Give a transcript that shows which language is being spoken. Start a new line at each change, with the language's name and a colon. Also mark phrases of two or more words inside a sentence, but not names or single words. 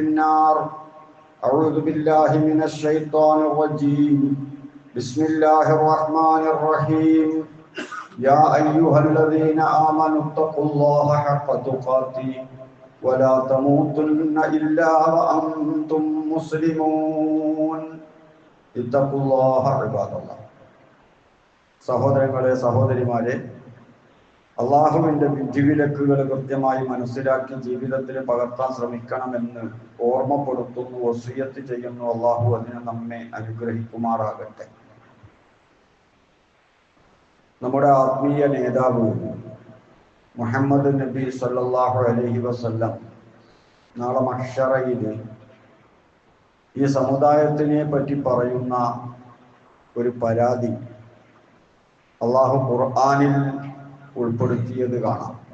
Arabic: النار أعوذ بالله من الشيطان الرجيم بسم الله الرحمن الرحيم يا أيها الذين آمنوا اتقوا الله حق تقاته ولا تموتن إلا وأنتم مسلمون اتقوا الله عباد الله
Malayalam: സഹോദരങ്ങളെ സഹോദരിമാരെ അള്ളാഹുവിൻ്റെ വിധിവിലക്കുകൾ കൃത്യമായി മനസ്സിലാക്കി ജീവിതത്തിൽ പകർത്താൻ ശ്രമിക്കണമെന്ന് ഓർമ്മപ്പെടുത്തുന്നു, വസിയത്ത് ചെയ്യുന്നു. അള്ളാഹു അതിനെ നമ്മെ അനുഗ്രഹിക്കുമാറാകട്ടെ. നമ്മുടെ ആത്മീയ നേതാവ് മുഹമ്മദ് നബി
Arabic: صلى الله عليه وسلم
Malayalam: നാളെ മഹ്ശറയിൽ ഈ സമുദായത്തിനെ പറ്റി പറയുന്ന ഒരു പരാതി അള്ളാഹു ഖുർആനിൽ ഉൾപ്പെടുത്തിയത് കാണാം.